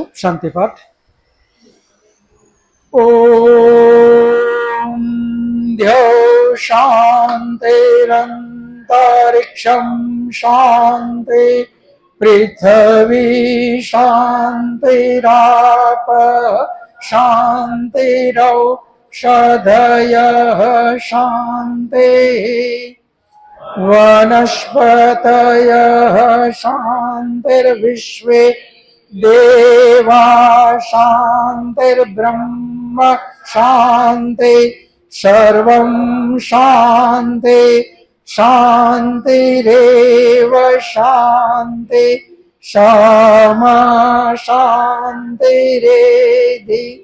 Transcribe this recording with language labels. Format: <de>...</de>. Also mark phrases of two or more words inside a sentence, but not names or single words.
<sa>શાંતિ પાઠ. ઓમ દ્યો શાંતિરંતરિક્ષમ શાંતિ પૃથ્વી શાંતિરાપ શાંતિરૌષધયઃ શાંતિ वनस्पतयः शान्तिर्विश्वे देवा शान्तिर्ब्रह्म शान्ति सर्वं शान्ति शान्तिरेव शान्ति क्षमा शान्तिरेधि.</sa>